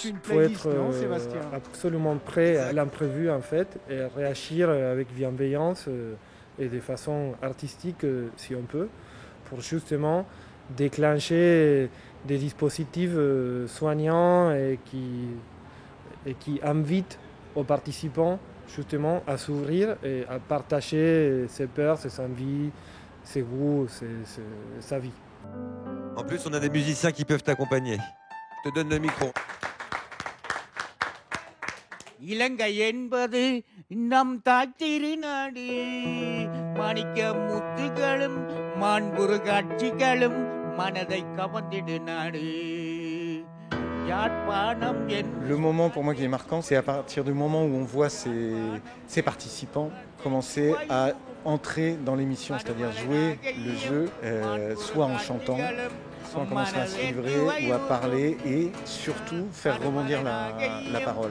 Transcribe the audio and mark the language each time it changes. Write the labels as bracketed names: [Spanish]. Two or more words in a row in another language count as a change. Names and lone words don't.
[French] Il faut être absolument prêt à l'imprévu en fait et réagir avec bienveillance et de façon artistique si on peut pour justement déclencher des dispositifs soignants et qui invitent aux participants justement à s'ouvrir et à partager ses peurs, ses envies, ses goûts, sa vie. En plus, on a des musiciens qui peuvent t'accompagner. Je te donne le micro. [Tamil] இலங்கை என்பது நம் தாய்த்திருநாடு மாணிக்க முத்துகளும் மாண்புறு காட்சிகளும் மனதை கவர்ந்திடு நாடு. [French] Le moment pour moi qui est marquant, c'est à partir du moment où on voit ces participants commencer à entrer dans l'émission, c'est-à-dire jouer le jeu, soit en chantant, soit en commençant à se livrer ou à parler et surtout faire rebondir la parole.